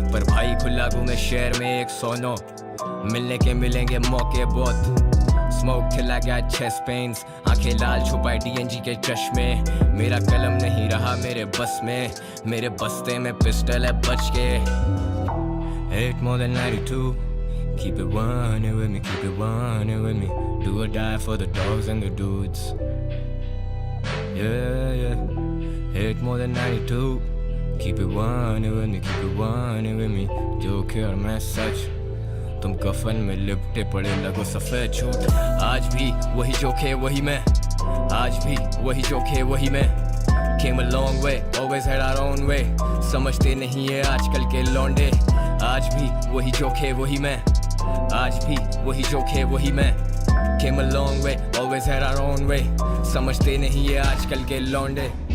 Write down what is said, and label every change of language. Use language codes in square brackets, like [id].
[hi] पर भाई खुला घूमे शहर में 109, मिलने के मिलेंगे मौके बहुत. स्मोक खिला गया चेस्ट पेन्स, आंखें लाल छुपाए DNG के चश्मे. मेरा कलम नहीं रहा मेरे बस में, मेरे बस्ते में पिस्टल है बच के. [en] 8 more than 92, keep it 1 with me, keep it 1 with me. Do or die for the dogs and the dudes. Yeah. 8 more than 92, keep it 1 with me, keep it 1 with me. [hi] जोखे और मैं सच, तुम कफन में लिपटे पड़े लगो सफेद झूठ. आज भी वही जोखे वही मैं, आज भी वही जोखे वही मैं. [en] Came a long way, always had our own way. [hi] समझते नहीं है आजकल के लौंडे. आज भी वही जोखे वही मैं. आज भी वही जोखे वही मैं. [en] Came a long way, always had our own way. [hi] समझते नहीं है आजकल के लौंडे.